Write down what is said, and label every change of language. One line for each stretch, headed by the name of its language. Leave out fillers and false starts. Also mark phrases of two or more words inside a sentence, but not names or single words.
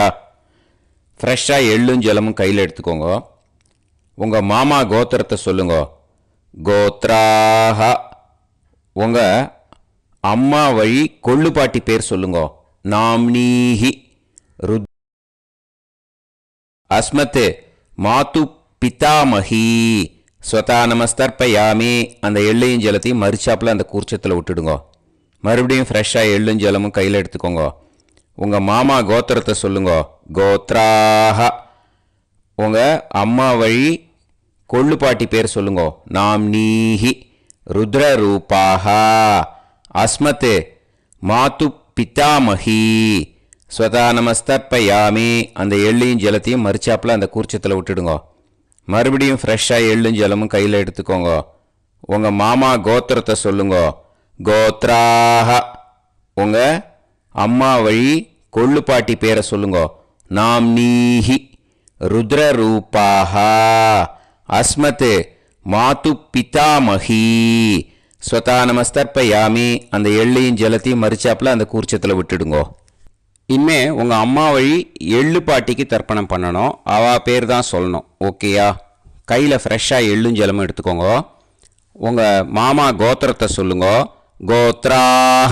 Tamil: ஃப்ரெஷ்ஷாக எள்ளும் ஜலமும் கையில் எடுத்துக்கோங்க. உங்கள் மாமா கோத்திரத்தை சொல்லுங்க. கோத்ராஹ. உங்கள் அம்மா வழி கொள்ளு பாட்டி பேர் சொல்லுங்க.
Sanskrit: நாம்னீஹி ருத் அஸ்மத் மாது பிதாமஹி ஸ்வதா நமஸ்தர்ப்பயாமி.
Tamil: அந்த எள்ளையும் ஜலத்தையும் மறிச்சாப்பில் அந்த கூர்ச்சத்தில் விட்டுடுங்க. மறுபடியும் ஃப்ரெஷ்ஷாக எள்ளும் ஜலமும் கையில் எடுத்துக்கோங்க. உங்கள் மாமா கோத்திரத்தை சொல்லுங்க. கோத்ராஹ. உங்கள் அம்மா வழி கொள்ளு பாட்டி பேர் சொல்லுங்க.
Sanskrit: நாம்னீஹி ருத்ரரூபாஹ அஸ்மத் மாது பிதாமஹி ஸ்வதா நமஸ்தர்ப்பயாமி.
Tamil: அந்த எள்ளையும் ஜலத்தையும் மறிச்சாப்பில் அந்த கூர்ச்சத்தில் விட்டுடுங்க. மறுபடியும் ஃப்ரெஷ்ஷாக எள்ளும் ஜலமும் கையில் எடுத்துக்கோங்க. உங்கள் மாமா கோத்திரத்தை சொல்லுங்க. கோத்ராஹ. உங்கள் அம்மா வழி கொள்ளு பாட்டி பேரை சொல்லுங்க.
Sanskrit: நாம்னீஹி ருத்ரரூபாஹ அஸ்மத் மாது பிதாமஹி ஸ்வதா நமஸ்தர்ப்பயாமி.
Tamil: அந்த எள்ளையும் ஜலத்தையும் மறிச்சாப்பில் அந்த கூர்ச்சத்தில் விட்டுடுங்க. இனிமே உங்கள் அம்மா வழி எள்ளு பாட்டிக்கு தர்ப்பணம் பண்ணணும். அவா பேர் தான் சொல்லணும். ஓகேயா? கையில் ஃப்ரெஷ்ஷாக எள்ளும் ஜலமும் எடுத்துக்கோங்க. உங்கள் மாமா கோத்திரத்தை சொல்லுங்க. கோத்ராஹ.